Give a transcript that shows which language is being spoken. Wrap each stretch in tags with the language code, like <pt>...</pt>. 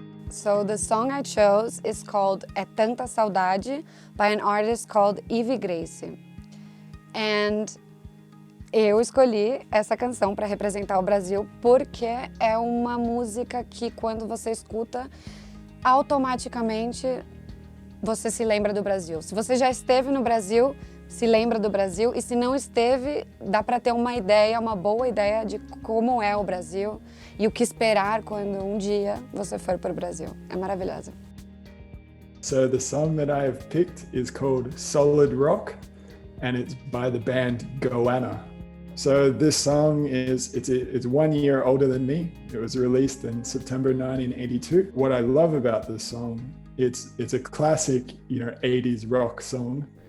<en>So the song I chose is called É Tanta Saudade by an artist called Ivy Grace.</en> <pt>And eu escolhi essa canção para representar o Brasil porque é uma música que quando você escuta, automaticamente você se lembra do Brasil. Se você já esteve no Brasil, se lembra do Brasil, e se não esteve, dá para ter uma ideia, uma boa ideia de como é o Brasil e o que esperar quando um dia você for para o Brasil. É maravilhosa.</pt> <en>So the song that I have picked is called Solid Rock, and it's by the band Goanna. So this song it's 1 year older than me. It was released in September 1982. What I love about this song, it's a classic, 80s rock song.</en>